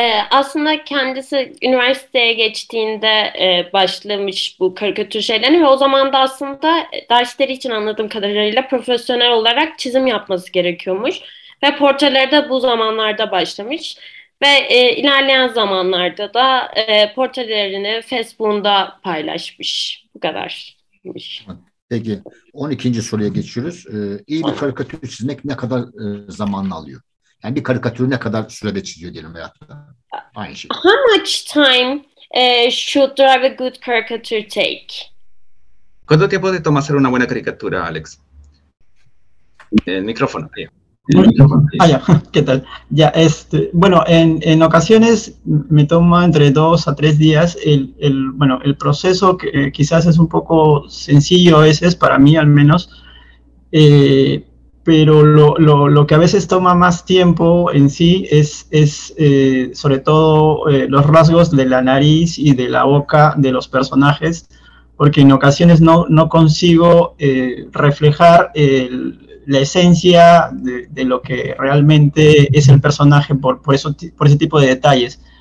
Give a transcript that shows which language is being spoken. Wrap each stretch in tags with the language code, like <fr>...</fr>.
<tr>Aslında kendisi üniversiteye geçtiğinde başlamış bu karikatür şeylerini ve o zaman da aslında dersleri için anladığım kadarıyla profesyonel olarak çizim yapması gerekiyormuş ve portreleri de bu zamanlarda başlamış ve ilerleyen zamanlarda da portrelerini Facebook'unda paylaşmış. Bu kadarmış. Peki 12. soruya geçiyoruz. İyi bir karikatür çizmek ne kadar zamanını alıyor? Yani bir karikatürü ne kadar sürede çiziyor diyelim veyahut da aynı şey.</tr> <en>How much time should drive a good caricature take?</en> <es>¿Cuánto tiempo te toma hacer una buena caricatura, Alex? El micrófono. Ya, ¿qué tal? Ya, bueno, en ocasiones me toma entre 2 a 3 días. Bueno, el proceso que quizás es un poco sencillo a veces, para mí al menos, pero lo que a veces toma más tiempo en sí es sobre todo los rasgos de la nariz y de la boca de los personajes, porque en ocasiones no consigo reflejar la esencia de lo que realmente es el personaje por ese tipo de detalles.</es>